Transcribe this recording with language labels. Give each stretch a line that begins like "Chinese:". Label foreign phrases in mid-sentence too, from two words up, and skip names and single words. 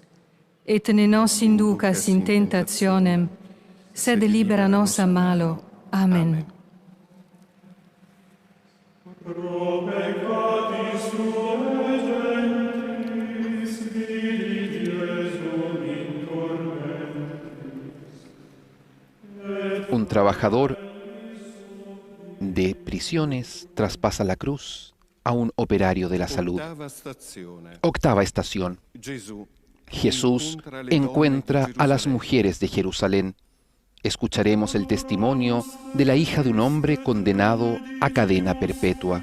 Latin: Et ne nos inducas in tentationem, sed libera nos a malo. Amen. Pro peccatis tuae gentes, vidi Jesum in tormentis.
Spanish: Un trabajador de prisiones traspasa la cruz a un operario de la salud. Octava estación. Jesús encuentra a las mujeres de Jerusalén. Escucharemos el testimonio de la hija de un hombre condenado a cadena perpetua.